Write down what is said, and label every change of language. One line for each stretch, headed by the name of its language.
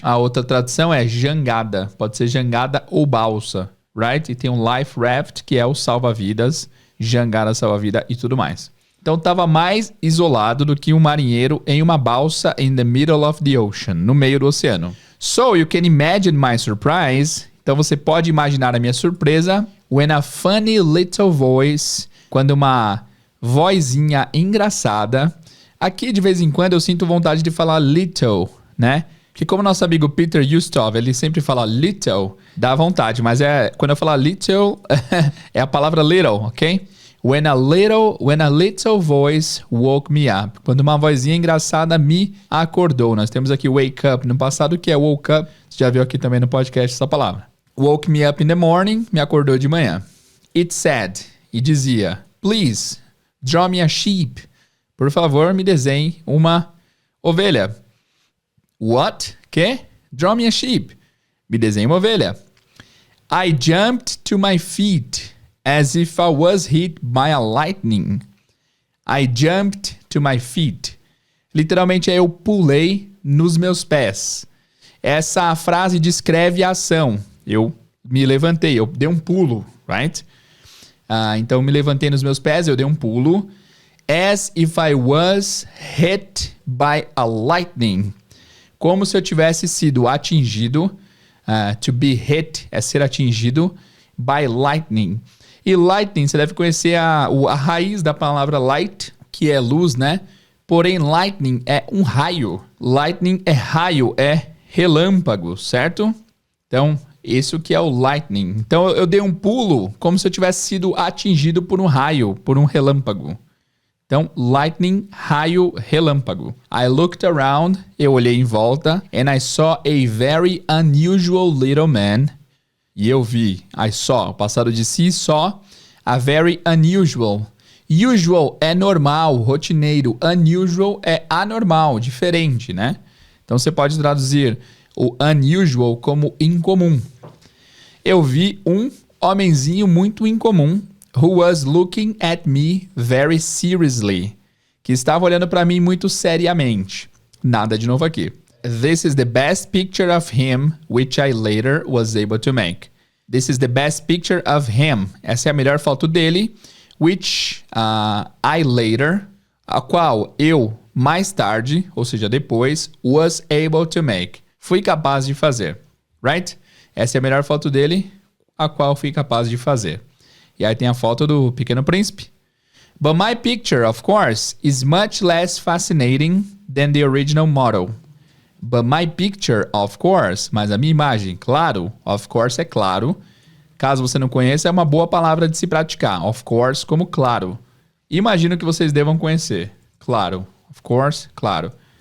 Portuguese: A outra tradução é jangada. Pode ser jangada ou balsa. Right? E tem um life raft, que é o salva-vidas, jangada salva-vida e tudo mais. Então, estava mais isolado do que um marinheiro em uma balsa
English: in the middle of the ocean,
Portuguese: no meio do oceano.
English: So, you can imagine my surprise.
Portuguese: Então, você pode imaginar a minha surpresa
English: when a funny little voice,
Portuguese: quando uma vozinha engraçada. Aqui, de vez em quando, eu sinto vontade de falar little, né? Porque como nosso amigo Peter Ustav, ele sempre fala little, dá vontade, mas quando eu falar little, é a palavra little, ok?
English: When a little voice woke me up.
Portuguese: Quando uma vozinha engraçada me acordou. Nós temos aqui wake up no passado, que é woke up. Você já viu aqui também no podcast essa palavra.
English: Woke me up in the morning,
Portuguese: me acordou de manhã.
English: It said,
Portuguese: e dizia,
English: please, draw me a sheep.
Portuguese: Por favor, me desenhe uma ovelha.
English: What?
Portuguese: Que?
English: Draw me a sheep.
Portuguese: Me desenhe uma ovelha.
English: I jumped to my feet as if I was hit by a lightning. I jumped to my feet.
Portuguese: Literalmente eu pulei nos meus pés. Essa frase descreve a ação. Eu me levantei, eu dei um pulo, right? Então me levantei nos meus pés, eu dei um pulo.
English: As if I was hit by a lightning.
Portuguese: Como se eu tivesse sido atingido. To be hit é ser atingido
English: by lightning.
Portuguese: E lightning, você deve conhecer a raiz da palavra light, que é luz, né? Porém, lightning é um raio. Lightning é raio, é relâmpago, certo? Então, isso que é o lightning. Então, eu dei um pulo como se eu tivesse sido atingido por um raio, por um relâmpago. Então, lightning, raio, relâmpago.
English: I looked around,
Portuguese: eu olhei em volta,
English: and I saw a very unusual little man.
Portuguese: E eu vi, I saw, o passado de si, saw,
English: a very unusual.
Portuguese: Usual é normal, rotineiro. Unusual é anormal, diferente, né? Então, você pode traduzir o unusual como incomum. Eu vi um homenzinho muito incomum,
English: who was looking at me very seriously,
Portuguese: que estava olhando para mim muito seriamente. Nada de novo aqui.
English: This is the best picture of him, which I later was able to make. This is the best picture of him.
Portuguese: Essa é a melhor foto dele,
English: which I later,
Portuguese: a qual eu mais tarde, ou seja, depois,
English: was able to make.
Portuguese: Fui capaz de fazer. Right? Essa é a melhor foto dele, a qual fui capaz de fazer. E aí tem a foto do Pequeno Príncipe.
English: But my picture, of course, is much less fascinating than the original model. But my picture, of course,
Portuguese: mas a minha imagem, claro, of course é claro. Caso você não conheça, é uma boa palavra de se praticar. Of course, como claro. Imagino que vocês devam conhecer. Claro, of course, claro.